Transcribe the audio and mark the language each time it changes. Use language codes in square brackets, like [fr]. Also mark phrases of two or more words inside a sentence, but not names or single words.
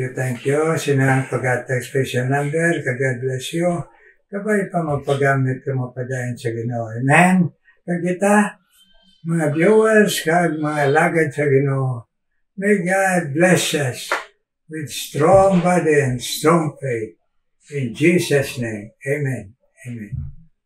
[en] Thank you. [hil] Sinang pag-atag special number. [en] God bless you. [hil] Kabay pa magpagamit ka mo pa dahil sa Ginoo. Amen. Kag kita, mga viewers, kag mga lagad sa Ginoo, [en] may God bless us with strong body and strong faith. In Jesus' name, amen. Amen.